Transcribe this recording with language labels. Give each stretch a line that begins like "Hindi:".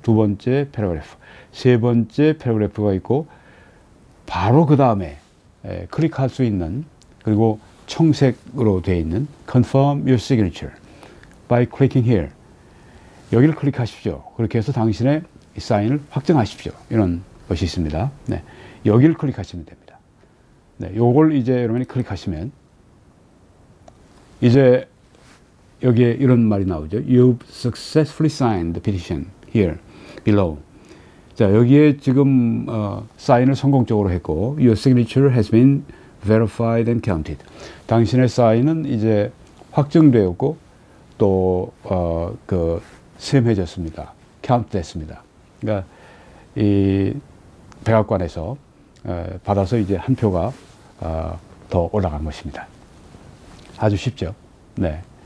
Korean: 두 번째 패러그래프, 세 번째 패러그래프가 있고 바로 그 다음에 클릭할 수 있는, 그리고 청색으로 되어 있는
English: Confirm your signature by clicking here.
Korean: 여기를 클릭하십시오. 그렇게 해서 당신의 사인을 확정하십시오. 이런 것이 있습니다. 네. 여기를 클릭하시면 됩니다. 네. 요걸 이제 여러분이 클릭하시면 이제 여기에 이런 말이 나오죠.
English: You've successfully signed the petition here below.
Korean: 자, 여기에 지금 사인을 성공적으로 했고
English: Your signature has been verified and counted.
Korean: 당신의 사인은 이제 확정되었고 또 그 셈해졌습니다. 카운트 됐습니다. 그러니까 이 백악관에서 받아서 이제 한 표가 더 올라간 것입니다. 아주 쉽죠. 네.